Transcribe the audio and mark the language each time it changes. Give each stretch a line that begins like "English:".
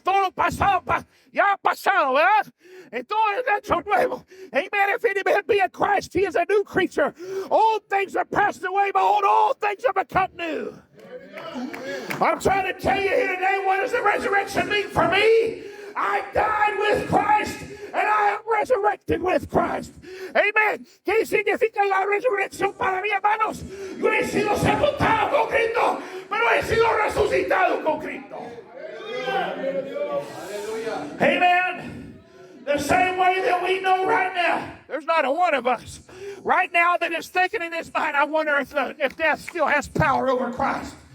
Spanish: Todo lo pasado ya ha pasado, ¿verdad? Y todo es hecho nuevo. Amen.
English: If any man be in Christ, he is a new creature. Old things are passed away, behold, all things are become new. I'm trying to tell you here today, what does the resurrection mean for me? I died with Christ and I am resurrected with Christ. Amen.
Spanish: ¿Qué significa la resurrección para mí, hermanos? Yo he sido sepultado con Cristo, pero he sido resucitado con Cristo.
English: Amen. The same way that we know right now, there's not a one of us right now that is thinking in his mind, I wonder if death still has power over Christ.